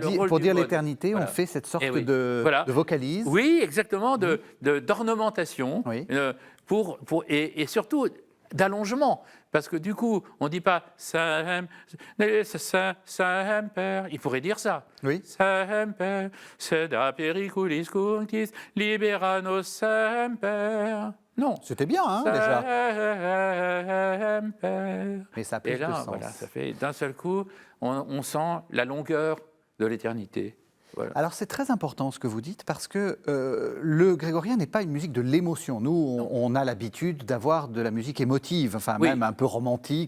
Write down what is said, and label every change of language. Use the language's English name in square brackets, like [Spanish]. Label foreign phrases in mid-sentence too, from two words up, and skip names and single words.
[French] pour dire l'éternité, on fait cette sorte de vocalise. Oui, exactement, d'ornementation, et surtout d'allongement. Parce que du coup, on ne dit pas Semper, il pourrait dire ça. Oui. [Latin] Semper, sed a periculis cunctis, libera nos semper. [French] Non. C'était bien, hein, déjà. Semper. Mais ça a plus et là, de sens. Voilà, ça fait d'un seul coup, on sent la longueur de l'éternité. Voilà. Alors c'est très important ce que vous dites parce que le grégorien n'est pas une musique de l'émotion. Nous, on a l'habitude d'avoir de la musique émotive, même un peu romantique.